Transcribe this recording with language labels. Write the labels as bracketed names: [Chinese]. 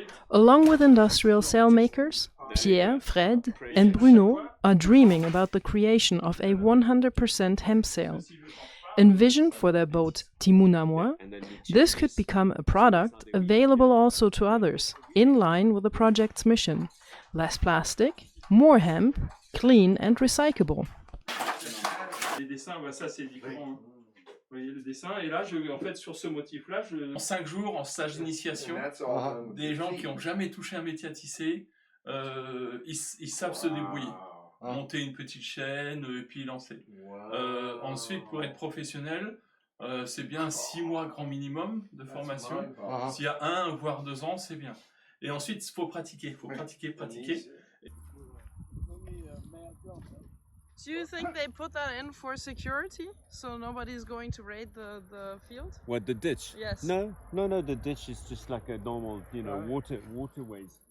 [English] Along with industrial sailmakers, Pierre, Fred, and Bruno are dreaming about the creation of a 100% hemp sail. Envisioned for their boat Timon à moi, this could become a product available also to others, in line with the project's mission: less plastic, more hemp, clean and recyclable. [French] Les dessins, bah ça c'est différent. Vous voyez le dessin, et là, en fait, sur ce motif-là, en 5 jours, en stage d'initiation, des gens qui n'ont jamais touché un métier à tisser, ils savent se débrouiller. Monter une petite chaîne, et puis lancer. Ensuite, pour être professionnel, c'est bien 6 mois grand minimum de formation. S'il y a 1 voire 2 ans, c'est bien. Et ensuite, il faut pratiquer, pratiquer. [English] Do you think they put that in for security, so nobody's going to raid the field? What, the ditch? Yes. No, the ditch is just like a normal, waterways.